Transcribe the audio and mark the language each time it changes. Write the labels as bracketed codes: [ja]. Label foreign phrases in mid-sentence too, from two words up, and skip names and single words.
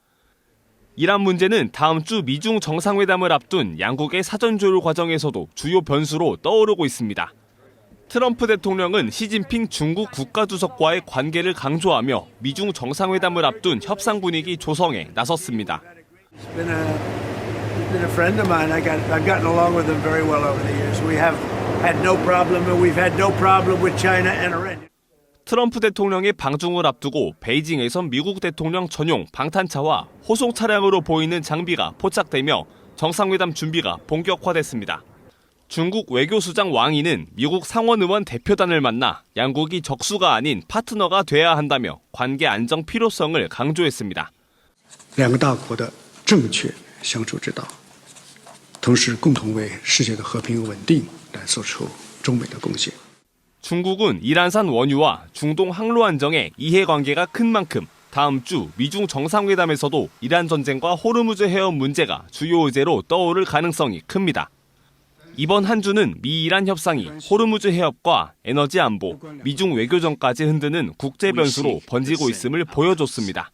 [ko] 이란 문제는 다음 주 미중 정상회담을 앞둔 양국의 사전 조율 과정에서도 주요 변수로 떠오르고 있습니다. 트럼프 대통령은 시진핑 중국 국가주석과의 관계를 강조하며 미중 정상회담을 앞둔 협상 분위기 조성에 나섰습니다. [en] Been a friend of mine. I've gotten along with him very well over the years. We have had no problem, and we've had no problem with China and Iran. [ko] 트럼프 대통령의 방중을 앞두고 베이징에선 미국 대통령 전용 방탄차와 호송 차량으로 보이는 장비가 포착되며 정상회담 준비가 본격화됐습니다. 중국 외교수장 왕이는 미국 상원의원 대표단을 만나 양국이 적수가 아닌 파트너가 돼야 한다며 관계 안정 필요성을 강조했습니다. [zh] 两个大国的正确相处之道，同时共同为世界的和平稳定来做出中美的贡献。 [ko] 중국은 이란산 원유와 중동 항로 안정에 이해관계가 큰 만큼 다음 주 미중 정상회담에서도 이란 전쟁과 호르무즈 해협 문제가 주요 의제로 떠오를 가능성이 큽니다. 이번 한 주는 미-이란 협상이 호르무즈 해협과 에너지 안보, 미중 외교전까지 흔드는 국제 변수로 번지고 있음을 보여줬습니다.